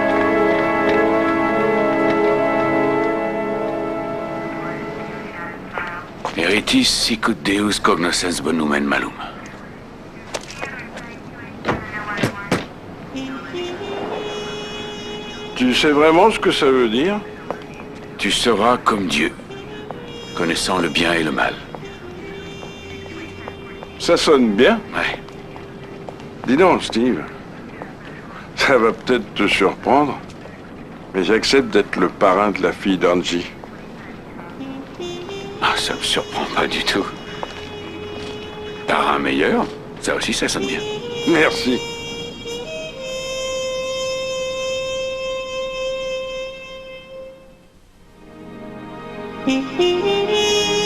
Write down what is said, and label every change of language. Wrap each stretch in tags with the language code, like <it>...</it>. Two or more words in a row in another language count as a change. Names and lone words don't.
<la>Eritis sicut Deus cognoscens bonum malum.</la> <fr>Tu sais vraiment ce que ça veut dire? Tu seras comme Dieu, connaissant le bien et le mal. Ça sonne bien. Ouais. Dis donc, Steve. Ça va peut-être te surprendre, mais j'accepte d'être le parrain de la fille d'Angie. Ah, ça me surprend pas du tout. T'as un meilleur? Ça aussi, ça sonne bien. Merci.</fr> <en>Thank you.</en>